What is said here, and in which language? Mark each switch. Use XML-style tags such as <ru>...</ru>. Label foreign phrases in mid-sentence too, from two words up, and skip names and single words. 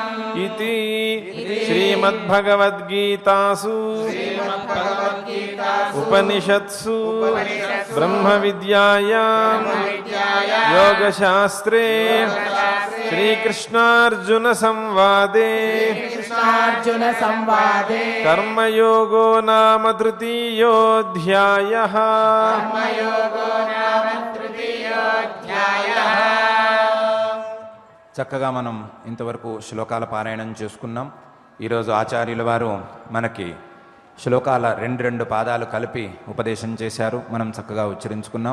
<sa>इति श्रीमद्भगवद्गीतासु उपनिषत्सु ब्रह्मविद्यायां योगशास्त्रे श्रीकृष्णार्जुनसंवादे कर्मयोगो नाम तृतीयोऽध्यायः</sa> <te>చక్కగా మనం ఇంతవరకు శ్లోకాల పారాయణం చేసుకున్నాం. ఈరోజు ఆచార్యుల వారు మనకి శ్లోకాల రెండు పాదాలు కలిపి ఉపదేశం చేశారు. మనం చక్కగా ఉచ్చరించుకున్నాం.</te>